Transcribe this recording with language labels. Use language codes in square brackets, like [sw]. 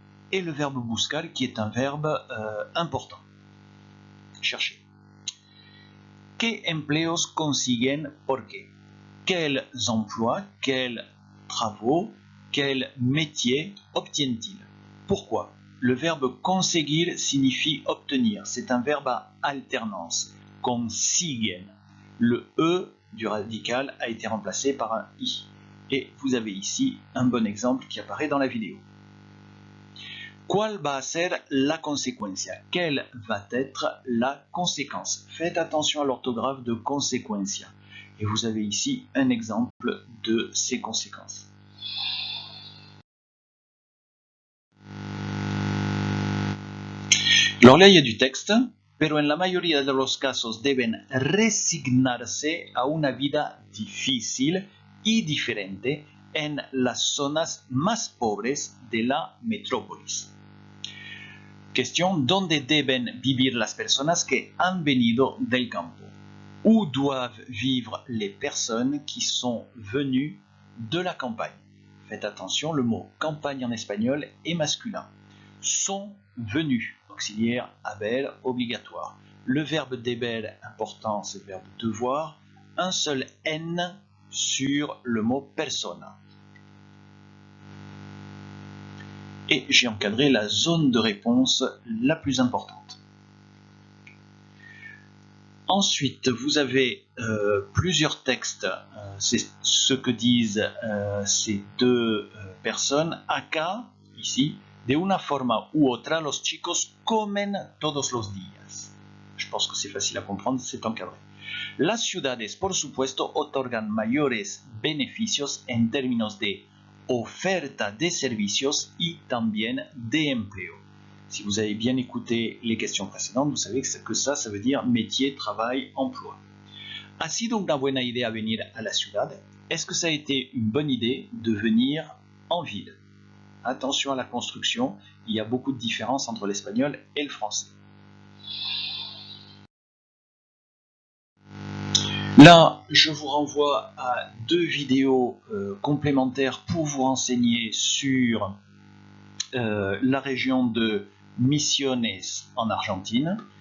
[fr] Et le verbe buscar qui est un verbe important. Cherchez. [es] ¿Qué empleos consiguen por qué? [fr] Quels emplois, quels travaux, quels métiers obtiennent-ils? Pourquoi? Le verbe conseguir signifie obtenir. C'est un verbe à alternance. Consiguen. Le E du radical a été remplacé par un I. Et vous avez ici un bon exemple qui apparaît dans la vidéo. [es] ¿Cuál va a ser la consecuencia? [fr] Quelle va être la conséquence? Faites attention à l'orthographe de consecuencia. Et vous avez ici un exemple de ces conséquences. Alors là, il y a du texte, [es] pero en la mayoría de los casos deben resignarse a una vida difícil y diferente en las zonas más pobres de la metrópolis. Question, ¿dónde deben vivir las personas que han venido del campo? [fr] Où doivent vivre les personnes qui sont venues de la campagne? Faites attention, le mot campagne en espagnol est masculin. Sont venus, auxiliaire haber obligatoire. Le verbe deber important, c'est le verbe devoir. Un seul N sur le mot persona. Et j'ai encadré la zone de réponse la plus importante. Ensuite, vous avez plusieurs textes. C'est ce que disent ces deux personnes. [es] Acá, ici, de una forma u otra, los chicos comen todos los días. [fr] Je pense que c'est facile à comprendre, c'est encadré. [es] Las ciudades, por supuesto, otorgan mayores beneficios en términos de oferta de servicios y también de empleo. [fr] Si vous avez bien écouté les questions précédentes, vous savez que ça veut dire métier, travail, emploi. [es] ¿Ha sido una buena idea venir a la ciudad? [fr] Est-ce que ça a été une bonne idée de venir en ville? Attention à la construction, il y a beaucoup de différences entre l'espagnol et le français. Là, je vous renvoie à deux vidéos complémentaires pour vous renseigner sur la région de Misiones en Argentine.